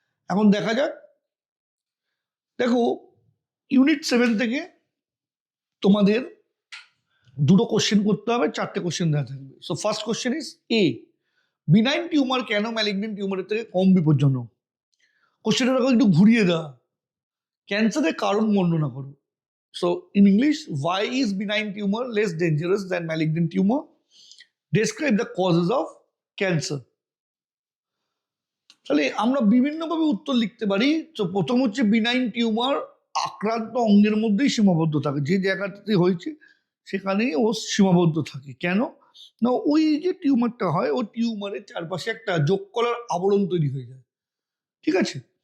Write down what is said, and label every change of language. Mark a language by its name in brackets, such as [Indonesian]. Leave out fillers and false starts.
[Bangla] এখন দেখা যাক, দেখো ইউনিট 7 থেকে তোমাদের দুটো কোশ্চেন করতে হবে, 4টে কোশ্চেন দেওয়া থাকবে। [English] so first question is a, [Bangla] benign tumour কেন ম্যালিগন্যান্ট টিউমারের থেকে কম বিপজ্জনক? কোশ্চেনটা একটু ঘুরিয়ে দেওয়া, ক্যান্সারের কারণ বর্ণনা করো। [English] So in English, why is benign tumor less dangerous than malignant tumor? Describe the causes of cancer. [Bangla] তাহলে আমরা বিভিন্নভাবে উত্তর লিখতে পারি। তো প্রথম হচ্ছে বিনাইন টিউমার আক্রান্ত অঙ্গের মধ্যেই সীমাবদ্ধ থাকে, যে জায়গাটাতে হয়েছে সেখানেই ও সীমাবদ্ধ থাকে। কেন না, ওই যে টিউমারটা হয়, ওই টিউমারের চারপাশে একটা যোগ করার আবরণ তৈরি হয়ে যায়, ঠিক আছে?